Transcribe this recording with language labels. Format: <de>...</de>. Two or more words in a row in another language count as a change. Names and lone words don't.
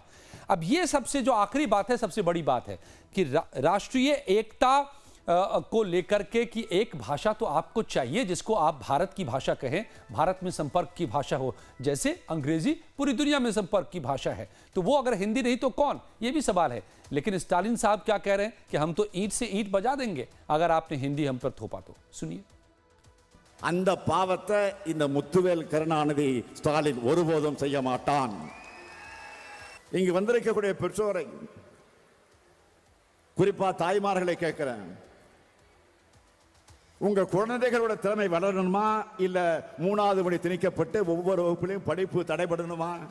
<hi>अब यह सबसे जो आखिरी बात है, सबसे बड़ी बात है कि राष्ट्रीय एकता को लेकर के कि एक भाषा तो आपको चाहिए जिसको आप भारत की भाषा कहें, भारत में संपर्क की भाषा हो। जैसे अंग्रेजी पूरी दुनिया में संपर्क की भाषा है, तो वो अगर हिंदी नहीं तो कौन, ये भी सवाल है। लेकिन स्टालिन साहब क्या कह रहे हैं कि हम तो ईंट से ईंट बजा देंगे अगर आपने हिंदी हम पर थोपा तो। सुनिए।</hi> <ta>அந்த பாவத்தை இந்த முத்துவேல் கருணாநிதி ஸ்டாலின் ஒருபோதும் செய்ய மாட்டான். இங்கு வந்திருக்கக்கூடிய பெற்றோரை, குறிப்பா தாய்மார்களை கேட்கிறேன், உங்க குழந்தைகளோட திறமை வளரணுமா இல்ல 3வது மணி திணிக்கப்பட்டு ஒவ்வொரு வகுப்பிலையும் படிப்பு தடைபடணுமா?</ta>